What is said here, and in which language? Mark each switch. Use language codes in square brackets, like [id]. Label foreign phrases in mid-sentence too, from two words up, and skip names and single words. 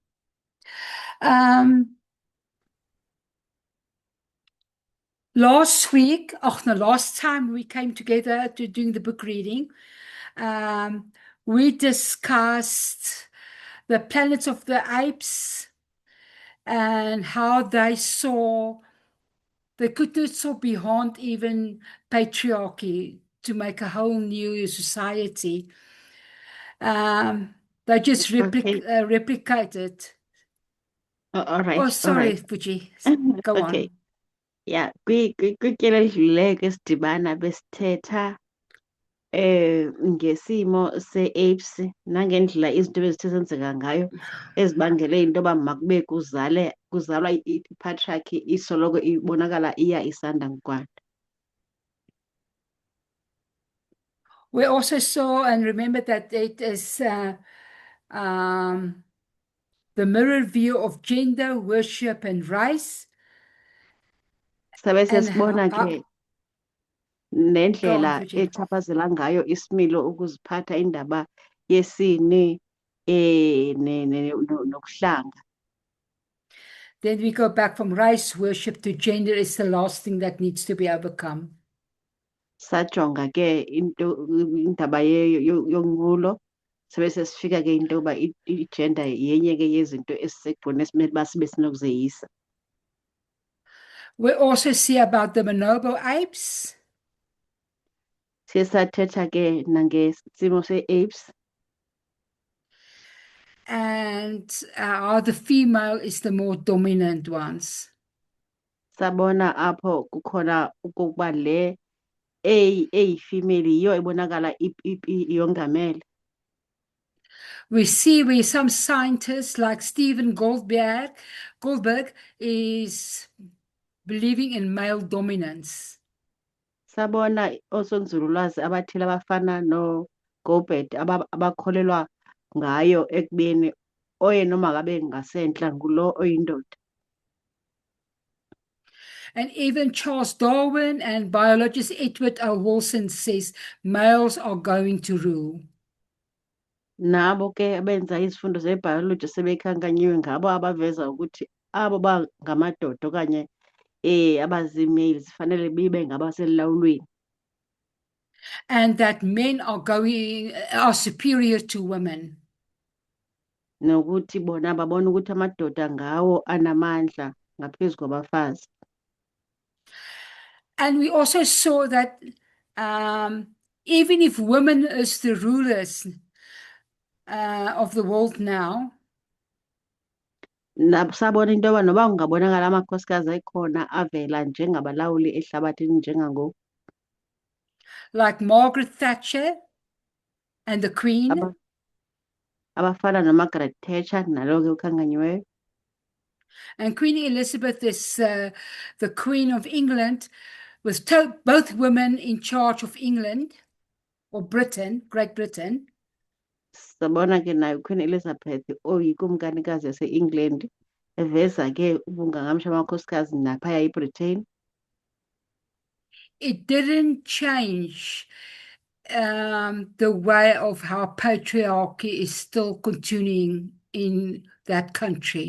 [en] Last time we came together to doing the book reading, we discussed the Planet of the Apes and how they couldn't saw beyond even patriarchy to make a whole new society. They just replicated. All right, Oh, all sorry, right. Fuji. Go Okay. on. Yeah, [xh] kwityelo elidlulileyo ke sidibana besithetha ngesimo se-apes nangendlela izinto bezithe senzeka ngayo ezibangele into yoba makube kuzalwa ipatriarchy isoloko ibonakala iya isanda kwanda. [en] We also saw and remember that it is the mirror view of gender, worship, and race. [xh] Sabe [en] And [xh] sesibona ke [en] go on, [xh] nendlela [en] Fuji. [xh] echaphazela ngayo isimilo ukuziphatha indaba yesini nokuhlanga. [en] Then we go back from race, worship to gender is the last thing that needs to be overcome. [xh] Sajonga ke indaba yonqulo sabe sesifika ke into yoba i-gender yenye ke yezinto esisekugqibeni esimele uba sibe sinokuzeyisa. [en] We also see about the bonobo apes. [xh] Siye sathetha ke nangesimo se-apes [en] And how the female is the more dominant ones. [xh] sabona apho kukhona okokuba le eyifemale yiyo ebonakala yongamele. [en] We see where some scientists like Stephen Goldberg is believing in male dominance. [xh] Sabona osonzululwazi abathile abafana no-Goldberg abakholelwa ngayo ekubeni oyena noma ngabe ngasentla ngulo oyindoda. [en] And even Charles Darwin and biologist Edward L. Wilson says males are going to rule. [xh] Nabo ke abenza izifundo zebhayoloji sebekhankanyiwe ngabo abaveza ukuthi abo bangamadoda okanye abazii-males fanele bibe ngabaselulawulweni. [en] And that men are superior to women. [xh] Nokuthi bona babona ukuthi amadoda ngawo anamandla ngaphezu kwabafazi. [en] And we also saw that even if women is the rulers of the world now, [xh] Sabona into yoba noba kungabonakala amakhosikazi ekhona avela njengabalawuli ehlabathini njengangoku. [en] like Margaret Thatcher and the Queen. [xh] Abafana noMargaret Thatcher nalo ke ukhankanyiweyo. [en] And Queen Elizabeth is the Queen of England, with both women in charge of England or Great Britain. [xh] Sabona ke nayo Queen Elizabeth oyikumkanikazi yase-England eveza ke ubungangamsha amakhosikazi naphaya eBritain. [en] It didn't change the way of how patriarchy is still continuing in that country.